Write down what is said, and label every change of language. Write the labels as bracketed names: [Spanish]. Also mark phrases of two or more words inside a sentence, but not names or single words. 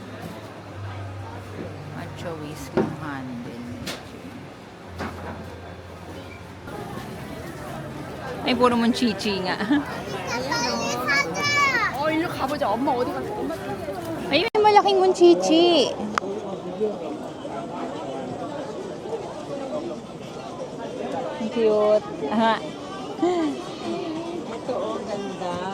[English] Matcha whisk [Filipino] lang handle. Ay, puro mong chichi nga. [Korean] 일로 가보자. 엄마 어디 갔어? 엄마 [Filipino] Ay, may malaking mong chichi. Ang cute. Aha. ito, oh, ganda.